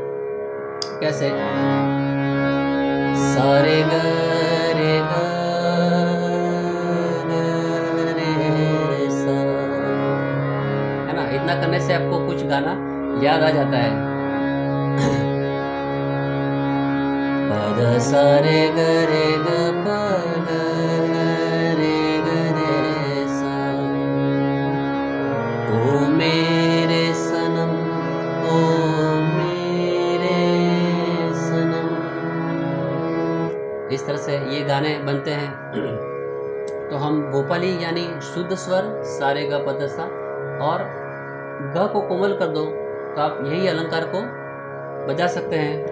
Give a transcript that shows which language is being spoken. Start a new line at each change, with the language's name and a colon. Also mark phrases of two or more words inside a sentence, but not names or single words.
Hindi: कैसे? सारे ग रे ग रे सा, है ना। इतना करने से आपको कुछ गाना याद आ जाता है। प ध सा रे ग प ग रे सा। ओ मेरे सनम, ओ मेरे सनम। इस तरह से ये गाना गाने बनते हैं। तो हम भोपाली यानी शुद्ध स्वर सारे ग प ध सा और ग को कोमल कर दो तो आप यही अलंकार को बजा सकते हैं।